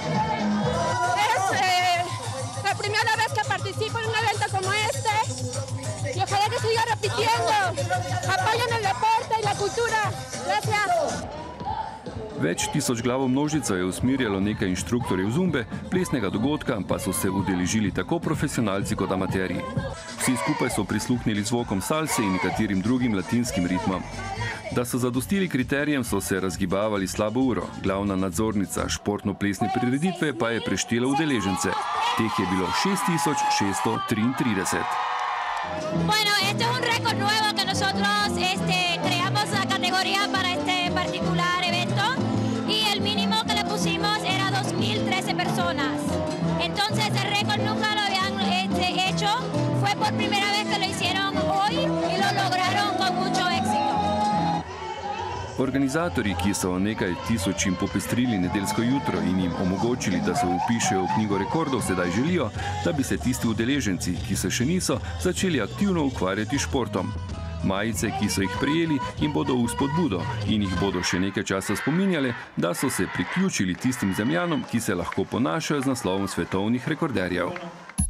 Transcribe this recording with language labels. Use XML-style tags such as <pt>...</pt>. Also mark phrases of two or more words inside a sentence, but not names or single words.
<sl>Več tisočglavo množico je usmerjalo nekaj inštruktorjev zumbe, plesnega dogodka pa so se udeležili tako profesionalci kot amaterji. Vsi skupaj so prisluhnili zvokom salse in nekaterim drugim latinskim ritmom. Da so zadostili kriterijem, so se razgibavali slabo uro. Glavna nadzornica športno-plesne prireditve pa je preštela udeležence. Teh je bilo 6633.</sl> <es>Bueno, este es un récord nuevo que nosotros creamos la categoría para este particular evento y el mínimo que le pusimos era 2013 personas. Entonces el récord nunca lo habían hecho, fue por primera vez que lo hicieron hoy y lo lograron con mucho éxito.</es> <sl>Organizatorji, ki so nekaj tisočim popestrili nedeljsko jutro in jim omogočili, da se vpišejo v knjigo rekordov, sedaj želijo, da bi se tisti udeleženci, ki se še niso, začeli aktivno ukvarjati s športom. Majice, ki so jih prejeli, jim bodo v spodbudo in jih bodo še nekaj časa spominjale, da so se priključili tistim zemljanom, ki se lahko ponašajo z naslovom svetovnih rekorderjev.</sl>